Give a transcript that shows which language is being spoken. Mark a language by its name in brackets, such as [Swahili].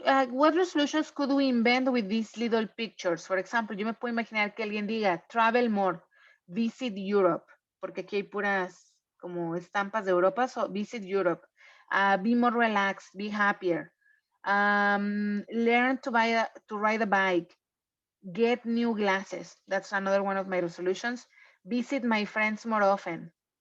[English] What resolutions could we invent with these little pictures? For example, [Spanish] yo me puedo imaginar que alguien diga, [English] travel more, visit Europe, [Spanish] porque aquí hay puras como estampas de Europa, [English] so visit Europe. Be more relaxed, be happier. Learn to ride a bike, get new glasses. That's another one of my resolutions. Visit my friends more often.